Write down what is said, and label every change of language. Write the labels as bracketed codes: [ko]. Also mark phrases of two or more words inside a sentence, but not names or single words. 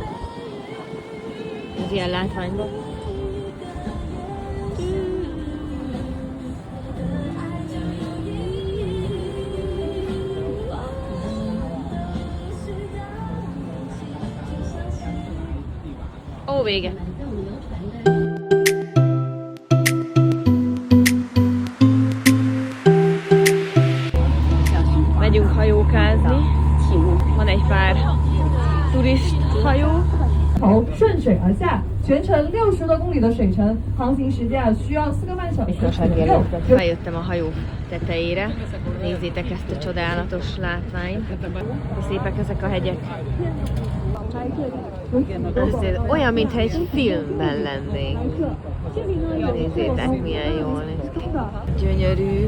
[hu] Az ilyen látványban. Vége! Megyünk hajókázni. Van egy pár turisthajó. [zh] 顺水而下，全程60多公里的水程，航行时间需要4个半小时。 [hu] Bejöttem a hajó tetejére. Nézzétek ezt a csodálatos látványt. Szépek ezek a hegyek. Ez olyan, mintha egy filmben lennénk. Nézzétek, milyen jól néz ki. Gyönyörű.